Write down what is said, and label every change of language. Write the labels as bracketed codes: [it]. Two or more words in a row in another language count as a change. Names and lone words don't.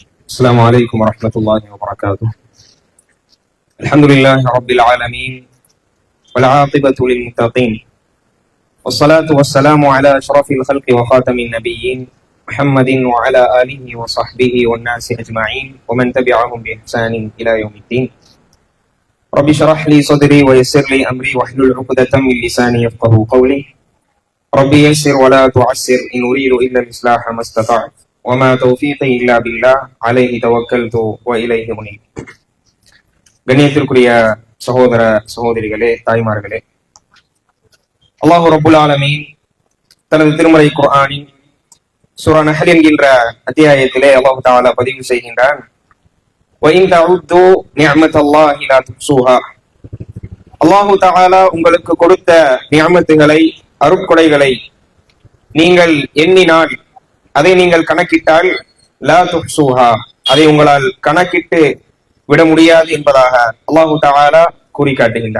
[ar] السلام عليكم ورحمة الله وبركاته. الحمد لله رب العالمين والعاقبة للمتقين والصلاة والسلام على أشرف الخلق وخاتم النبيين محمد وعلى آله وصحبه والناس أجمعين ومن تبعهم بإحسان إلى يوم الدين. رب اشرح لي صدري ويسر لي أمري واحلل عقدة من لساني يفقهوا قولي. ربي يسر ولا تعسر إن أريد إلا الإصلاح ما استطعت وما توفيقي إلا بالله عليه توكلت وإليه منيب. [ta] கண்ணியத்திற்குரிய சகோதர சகோதரிகளே, தாய்மார்களே, [ar] الله رب العالمين [ta] தனது திருமறை குர்ஆனின் சூரா நஹல் என்கின்ற அத்தியாயத்திலே [ar] الله تعالى [ta] பதிவு செய்கின்றான், [ar] وَإِن تَعُدُّوا نِعْمَةَ اللَّهِ لَا تُحْصُوهَا. الله تعالى [ta] உங்களுக்கு கொடுத்த நிஅமத்துகளை, அருட்கொடைகளை நீங்கள் எண்ணினால், அதை நீங்கள் கணக்கிட்டால், [ar] لا تحصوها, [ta] அதை உங்களால் கணக்கிட்டு விட முடியாது என்பதாக [ar] الله تعالى [ta] கூறி காட்டுகின்றான்.